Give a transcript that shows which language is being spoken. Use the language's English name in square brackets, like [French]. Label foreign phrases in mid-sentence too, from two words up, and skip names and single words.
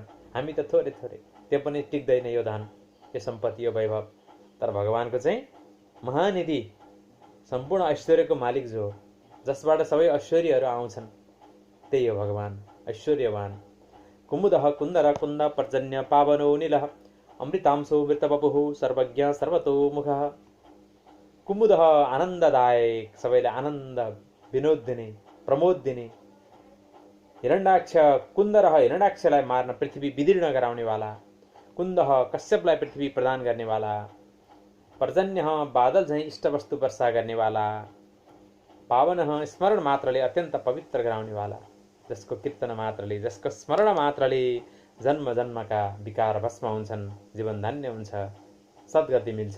[Nepali] हामी त थोरै थोरै, त्यो पनि टिक्दैन यो धन, यो सम्पत्ति, यो वैभव, तर भगवानको चाहिँ महानिधि, सम्पूर्ण ऐश्वर्यको मालिक जो हो, जसबाट सबै ऐश्वर्यहरू आउँछन्, त्यही हो भगवान ऐश्वर्यवान। [Sanskrit] कुमुदः कुन्दर कुन्द पर्जन्य पावनो निलः अमृतांशो मृतवपुः सर्वज्ञ सर्वतोमुखः। [Nepali] कुमुदः आनन्ददायक, सबैलाई आनन्द विनोद दिने, प्रमोद दिने। हिरण्डाक्ष कुन्दरः हिरण्डाक्षलाई मार्न पृथ्वी विदीर्ण गराउनेवाला, कुन्दः कश्यपलाई पृथ्वी प्रदान गर्नेवाला, पर्जन्यः बादल झैँ इष्टवस्तु वर्षा गर्नेवाला, पावनः स्मरण मात्रले अत्यन्त पवित्र गराउनेवाला, जसको कीर्तन मात्रले, जसको स्मरण मात्रले जन्म जन्मका विकार भस्म हुन्छन्, जीवन धन्य हुन्छ, सद्गति मिल्छ।